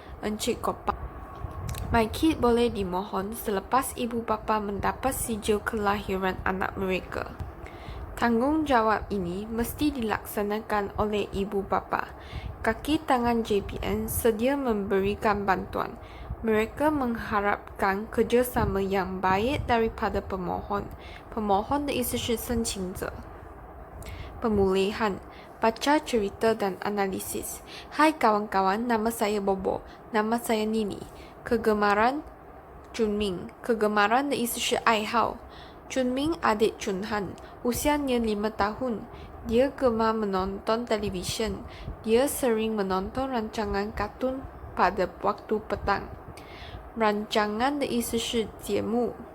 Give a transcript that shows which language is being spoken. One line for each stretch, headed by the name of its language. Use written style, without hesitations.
Malay: Encik Gopal, MyKit boleh dimohon selepas ibu bapa mendapat sijil kelahiran anak mereka. Tanggungjawab ini mesti dilaksanakan oleh ibu bapa. Kaki tangan JPN sedia memberikan bantuan. Mereka mengharapkan kerjasama yang baik daripada pemohon.
Chinese: Pemohon 的意思是申请者。
Malay: Pemulihan, baca cerita dan analisis. Hai kawan-kawan, nama saya Bobo. Nama saya Nini. Kegemaran Junming.
Chinese: Kegemaran 的意思是爱好。
Malay: Junming adik Junhan. Usianya 5 tahun. Dia gemar menonton televisyen. Dia sering menonton rancangan kartun pada waktu petang.
Chinese: Rancangan 的意思是节目。